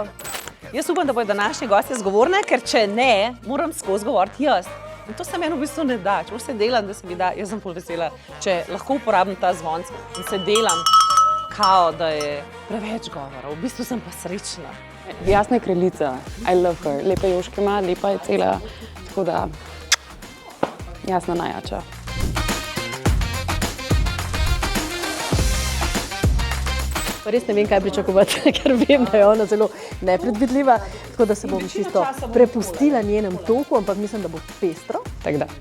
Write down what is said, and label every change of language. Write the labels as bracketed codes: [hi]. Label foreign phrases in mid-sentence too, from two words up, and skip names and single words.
[sl] Jaz upam, da bodo današnji gostje zgovorne, ker če ne, moram skozi govoriti jaz. In to se meni v bistvu ne da. Če se delam, da se mi da, jaz sem pol vesela, če lahko uporabim ta zvonc in se delam, kao, da je preveč govora. V bistvu sem pa srečna. Jasna je kraljica, [en] I love her. [sl] Lepe joške ima, lepa je cela, tako da Jasna najjača. Res ne vem, kaj pričakovati, ker vem, da je ona zelo nepredvidljiva, tako da se bom čisto prepustila njenem toku, ampak mislim, da bo pestro.